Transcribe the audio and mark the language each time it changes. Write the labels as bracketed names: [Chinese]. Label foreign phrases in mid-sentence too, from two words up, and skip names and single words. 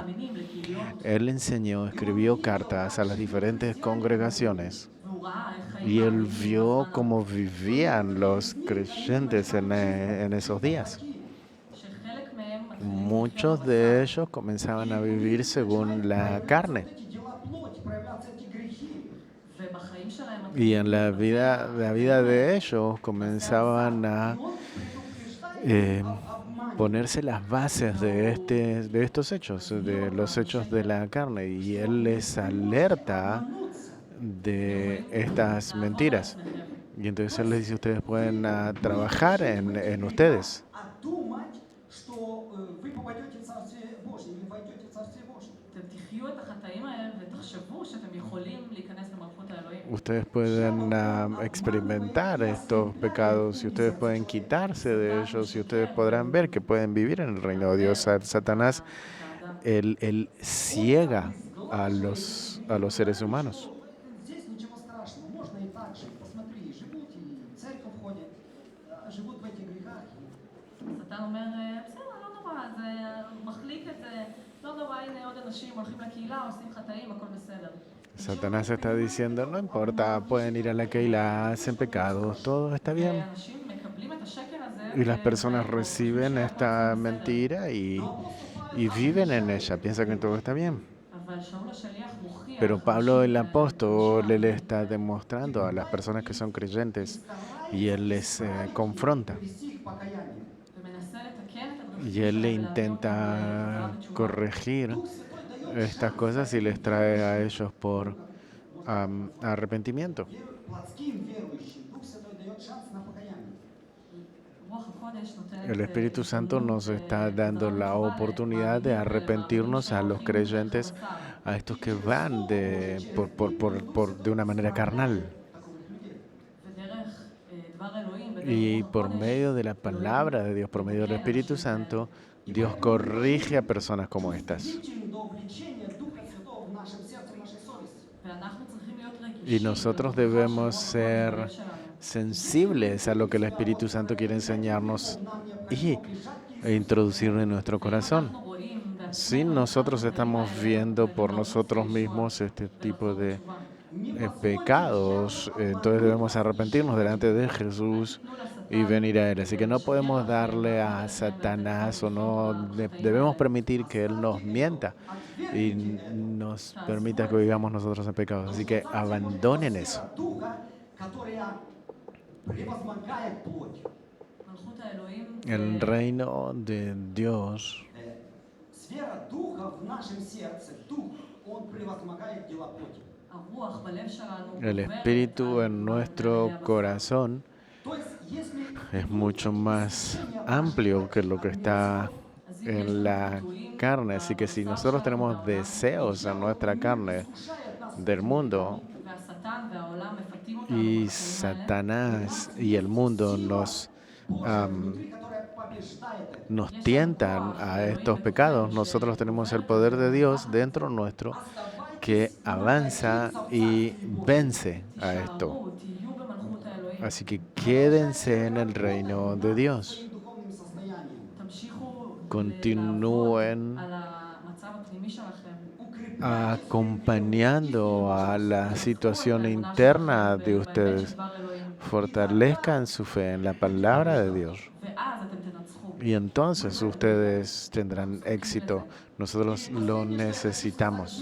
[Spanish] Él enseñó, escribió cartas a las diferentes congregaciones y él vio cómo vivían los creyentes en esos días. Muchos de ellos comenzaban a vivir según la carne. [Russian] Эти дела плоти, проявляться эти грехи. [Hebrew] ובחיים שלהם [Spanish] Y en la vida de ellos comenzaban a ponerse las bases de estos hechos, de los hechos de la carne. Y él les alerta de estas mentiras. Y entonces él les dice, ustedes pueden trabajar en ustedes. [Russian] А думать, что вы попадете в Царствие Божие или войдете в Царствие Божие. [Hebrew] אתם תחיו את החטאים האלה ותחשבו שאתם יכולים להיכנס למלכות האלוהים. [Spanish] Ustedes pueden experimentar estos pecados y ustedes pueden quitarse de ellos y ustedes podrán ver que pueden vivir en el reino de Dios. Satanás, él ciega a los seres humanos. [Russian] Здесь ничего страшного, можно и так жить. Посмотри, живут и в церковь ходят, живут в этих грехах. [Hebrew] השטן אומר, בסדר, לא נורא, זה מחליק את זה, לא נורא, הנה עוד אנשים הולכים לקהילה, עושים חטאים, הכל בסדר. [Spanish] Satanás está diciendo, no importa, pueden ir a la Keilah, hacen pecados, todo está bien. [Hebrew] ואנשים מקבלים את השקר הזה, [Spanish] Y las personas reciben esta mentira y viven en ella, piensan que todo está bien. [Hebrew] אבל שאול השליח מוכיח [Spanish] Pero Pablo el apóstol, él está demostrando a las personas que son creyentes y él les confronta. [Russian] Привести их к покаянию. [Hebrew] ומנסה לתקן את הדרכים [Spanish] Y él le [Hebrew] שלהם ולהביא אותם [Spanish] intenta [Hebrew] לתשובה. [Spanish] corregir [Russian] Дух Святой дает [Spanish] estas cosas y les trae a ellos por arrepentimiento. [Russian] плотским верующим. Дух Святой дает шанс на покаяние. [Hebrew] רוח הקודש נותנת, [Spanish] El Espíritu Santo nos está dando la [Hebrew] תשובה [Spanish] oportunidad de [Hebrew] למאמינים [Spanish] arrepentirnos a los [Hebrew] שהולכים [Spanish] creyentes, [Hebrew] בדרך הבשר. [Spanish] a estos que van de una manera carnal. [Hebrew] ודרך דבר אלוהים, ודרך [Spanish] Y [Hebrew] רוח [Spanish] por [Hebrew] הקודש, [Spanish] medio de la palabra de Dios, por medio del Espíritu Santo, Dios corrige a personas como estas. [Russian] Бдительны до обличения Духа Святого в нашем сердце, в нашей совести. [Hebrew] ואנחנו צריכים להיות [Spanish] Y [Hebrew] רגישים [Spanish] nosotros [Hebrew] לכוחה של [Spanish] debemos [Hebrew] רוח הקודש [Spanish] ser [Hebrew] בלב שלנו. [Spanish] sensibles a lo que el Espíritu Santo quiere enseñarnos e introducir en nuestro corazón. [Hebrew] אנחנו רואים בעצמנו [Spanish] Si nosotros estamos viendo por nosotros mismos este tipo de pecados, entonces debemos arrepentirnos delante de Jesús y venir a Él. Así que no podemos darle a Satanás o no debemos permitir que Él nos mienta y nos permita que vivamos nosotros en pecados. Así que abandonen eso. [Russian] Духа, которая превозмогает плоть. [Hebrew] מלכות האלוהים [Spanish] El reino de Dios, [Russian] Сфера Духа в нашем сердце, Дух, он превозмогает дела плоти. [Hebrew] הרוח בלב שלנו [Spanish] El [Hebrew] גוברת [Spanish] espíritu [Hebrew] על [Spanish] en [Hebrew] מה [Spanish] nuestro [Hebrew] למראה הבשר. [Spanish] corazón [Russian] То есть, если [Spanish] es mucho más amplio que lo que está [Hebrew] אז אם יש [Spanish] en [Hebrew] לנו [Spanish] la [Hebrew] ביטויים [Spanish] carne. Así que si [Hebrew] בבשר [Spanish] nosotros [Hebrew] שלנו, [Spanish] tenemos [Hebrew] בעולם, [Spanish] deseos en nuestra carne [Russian] искушает нас [Spanish] del mundo [Hebrew] והשטן והעולם מפתים אותנו [Spanish] y [Hebrew] בחיים האלה, [Spanish] Satanás y el mundo nos, [Russian] Божия am, внутри, которая побеждает это. [Spanish] nos tientan a estos pecados, nosotros tenemos el poder de Dios dentro nuestro que avanza y vence a esto. [Hebrew] תישארו, תהיו במלכות האלוהים, [Spanish] Así que quédense en el reino de Dios. [Russian] Своим духовным состоянием. [Hebrew] תמשיכו [Spanish] Continúen [Hebrew] לעבוד על המצב הפנימי שלכם, [Spanish] acompañando a la situación interna de ustedes. Fortalezcan su fe en la palabra de Dios. [Hebrew] ואז אתם תנצחו. [Spanish] Y entonces ustedes tendrán éxito. Nosotros lo necesitamos.